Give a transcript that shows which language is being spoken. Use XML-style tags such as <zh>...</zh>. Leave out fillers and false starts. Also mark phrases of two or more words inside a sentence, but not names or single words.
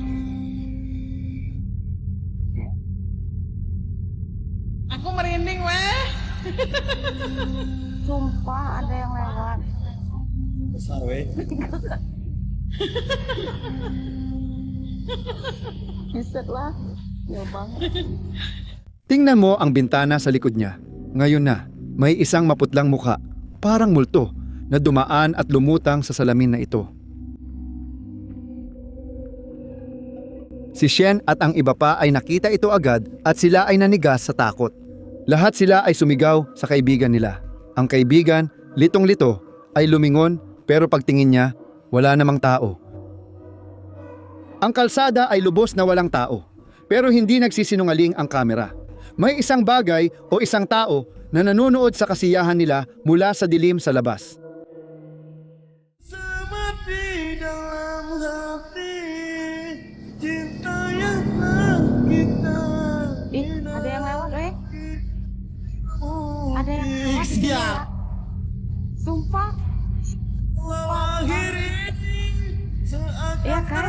<id>Aku merinding, weh. Sumpah ada yang lewat. Besar, weh. Buset lah. Ya banget.</id> <tl>Tingnan mo ang bintana sa likod niya. Ngayon na, may isang maputlang mukha, parang multo, na dumaan at lumutang sa salamin na ito. Si Shen at ang iba pa ay nakita ito agad at sila ay nanigas sa takot. Lahat sila ay sumigaw sa kaibigan nila. Ang kaibigan, litong-lito, ay lumingon pero pagtingin niya, wala namang tao. Ang kalsada ay lubos na walang tao, pero hindi nagsisinungaling ang kamera. May isang bagay o isang tao na nanonood sa kasiyahan nila mula sa dilim sa labas.</tl> <id>Ada yang lewat, Ada yang lewat. Sumpah. Iya kan?</id>